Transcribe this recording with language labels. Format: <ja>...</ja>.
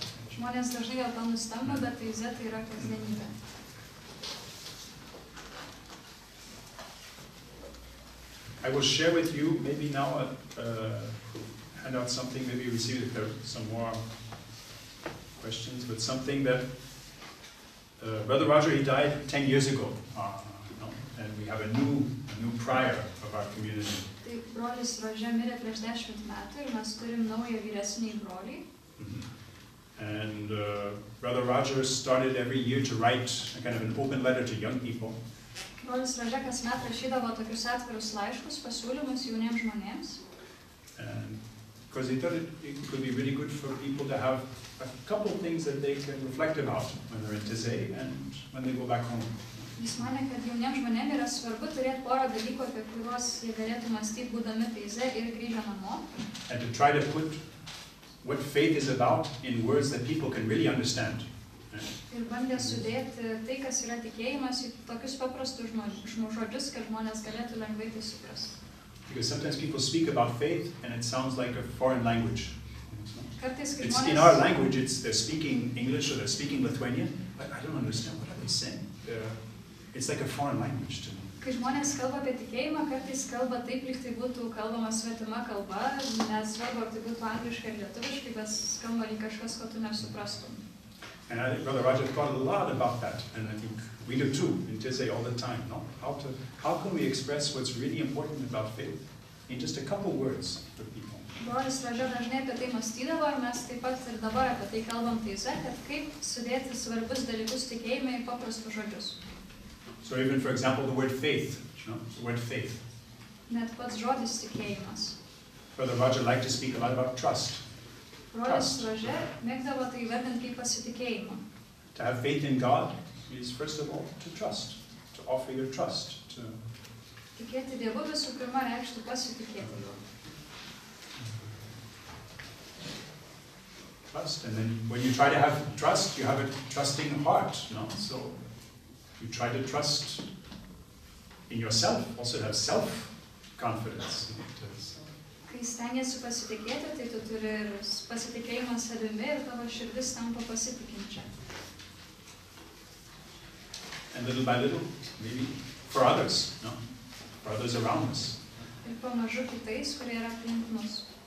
<lt>Žmonės dažnai dėl to nustemba, bet Taize tai yra kasdienybė.</lt> <en>I will share with you maybe now hand out something, maybe we see if there are some more questions, but something that Brother Roger, he died 10 years ago, and we have a new prior of our community.</en> <lt>Tai brolis Rože mirė prieš 10 metų ir mes turim naują vyresnį brolį.</lt> <en>And Brother Roger started every year to write a kind of an open letter to young people.</en> <lt>Brolis Rože kasmet rašydavo tokius atvirus laiškus, pasiūlymus jauniems žmonėms.</lt> <en>Because he thought it could be really good for people to have a couple of things that they can reflect about when they're in Taize and when they go back home.</en> <lt>Jis manė, kad jauniems žmonėms yra svarbu turėti porą dalykų, apie kuriuos jie galėtų mąstyti būdami Taize ir grįžę namo.</lt> <en>And to try to put what faith is about in words that people can really understand.</en> <lt>Ir bandė sudėti tai, kas yra tikėjimas, į tokius paprastus žodžius, kad žmonės galėtų lengvai tai suprasti.</lt> <en>Because sometimes people speak about faith and it sounds like a foreign language.</en> <lt>Kartais, kai</lt> <en>It's</en> <lt>žmonės...</lt> <en>in our language, they're speaking English or they're speaking Lithuanian, but I don't understand what are they saying. It's like a foreign language to me.</en> <lt>Kai žmonės kalba apie tikėjimą, kartais kalba taip, lyg tai būtų kalbama svetima kalba, nesvarbu, ar tai būtų angliškai ar lietuviškai, bet skamba lyg kažkas, ko tu nesuprastum.</lt> <en>And I think Brother Roger thought a lot about that, and I think we do too in Taize all the time. No? How can we express what's really important about faith in just a couple words for people?</en> <lt>Brolis Rože dažnai apie tai mąstydavo ir mes taip pat ir dabar apie tai kalbam Taize, kad kaip sudėti svarbius dalykus tikėjime į paprastus žodžius.</lt> <en>So even, for example, the word faith, the word faith.</en> <lt>Net pats žodis tikėjimas.</lt> <en>Brother Roger liked to speak a lot about trust.</en> <lt>Brolis Rože mėgdavo tai įvardinti kaip pasitikėjimą.</lt> <en>To have faith in God is first of all to trust, to offer your trust.</en> <lt>Tikėti Dievu visų pirma reikštų pasitikėti juo.</lt> <en>Trust, and then when you try to have trust, you have a trusting heart, no? So you try to trust in yourself, also to have self-confidence.</en> <lt>Kai stengiasi pasitikėti, tai tu turi ir pasitikėjimą savimi ir tavo širdis tampa pasitikinčia.</lt> <en>And little by little, maybe for others, no? For others around us.</en> <lt>Ir pamažu kitais, kurie yra aplink mus.</lt>